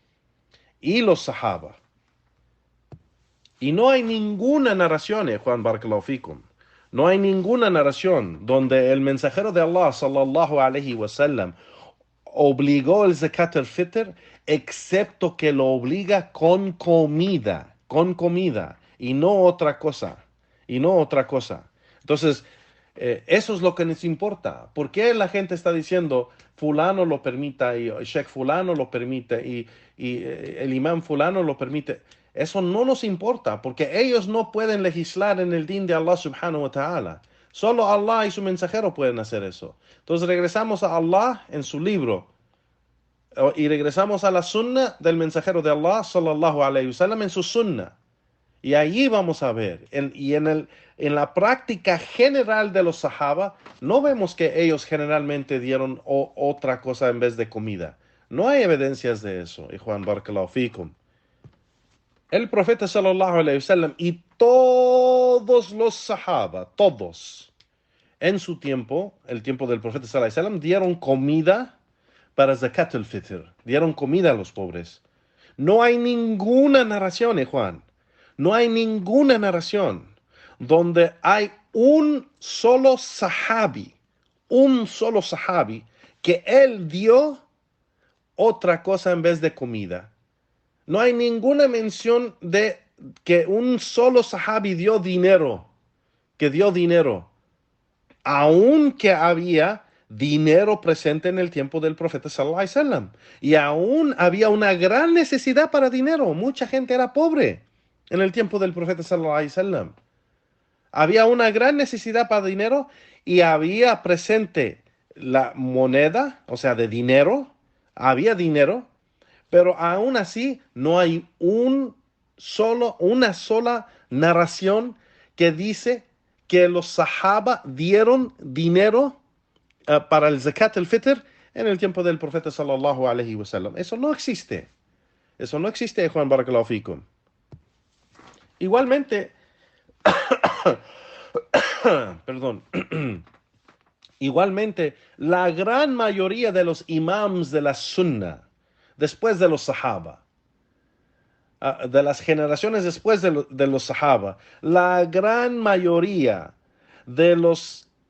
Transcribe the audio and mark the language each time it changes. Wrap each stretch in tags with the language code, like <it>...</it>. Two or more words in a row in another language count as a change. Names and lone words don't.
<es>Y no hay ninguna narración, Juan</es> <ar>بارك الله فيكم,</ar> <es>no hay ninguna narración donde el mensajero de Allah,</es> <ar>صلى الله عليه وسلم,</ar> <es>obligó el</es> <ar>زكاة الفطر,</ar> <es>excepto que lo obliga con comida, y no otra cosa. Entonces, eso es lo que nos importa. ¿Por qué la gente está diciendo fulano lo permita y Sheikh fulano lo permite y el imam fulano lo permite? Eso no nos importa, porque ellos no pueden legislar en el din de Allah</es> <ar>سبحانه وتعالى.</ar> <es>Solo Allah y su mensajero pueden hacer eso. Entonces regresamos a Allah en su libro y regresamos a la sunna del mensajero de Allah</es> <ar>صلى الله عليه وسلم</ar> <es>en su sunna. Y allí vamos a ver, en la práctica general de los sahaba, no vemos que ellos generalmente dieron otra cosa en vez de comida. No hay evidencias de eso, Juan</es> <ar>بارك الله فيكم.</ar> <es>El profeta</es> <ar>صلى الله عليه وسلم</ar> <es>y todos los sahaba, todos, en su tiempo, el tiempo del profeta</es> <ar>صلى الله عليه وسلم,</ar> <es>dieron comida para</es> <ar>زكاة الفطر,</ar> <es>dieron comida a los pobres. No hay ninguna narración, Juan, no hay ninguna narración donde hay un solo sahabi, que él dio otra cosa en vez de comida. No hay ninguna mención de que un solo sahabi dio dinero, aunque había dinero presente en el tiempo del profeta</es> <ar>صلى الله عليه وسلم.</ar> <es>Y aún había una gran necesidad para dinero. Mucha gente era pobre en el tiempo del profeta</es> <ar>صلى الله عليه وسلم.</ar> <es>Había una gran necesidad para dinero y había presente la moneda, o sea, de dinero. Había dinero, pero aún así no hay una sola narración que dice que los sahaba dieron dinero para el</es> <ar>زكاة الفطر</ar> <es>en el tiempo del profeta</es> <ar>صلى الله عليه وسلم.</ar> <es>Eso no existe, Juan</es> <ar>بارك الله فيكم.</ar> <es>Igualmente, perdón, igualmente la gran mayoría de los imams de la sunna después de los sahaba, de las generaciones después de los sahaba, la gran mayoría de los</es>